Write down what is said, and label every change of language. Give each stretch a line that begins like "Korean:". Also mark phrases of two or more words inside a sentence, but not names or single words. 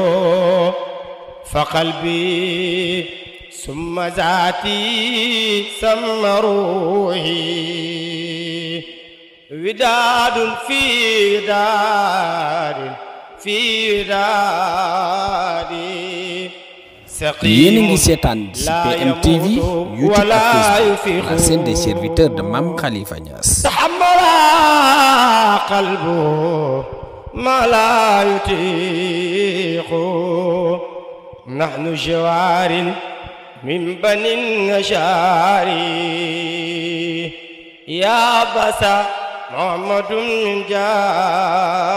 Arabic: فقلبي ثم ذاتي ثم روحي وداد في دار في داري
Wolof: yéen a ngi seetaan ci PMTV YouTube ak Facebook
French: la chaîne des serviteurs de Mame Khalifa Niass.
Arabic: قلبه ما لا يطيق نحن جوار من بني النجار يا بسا محمد من جار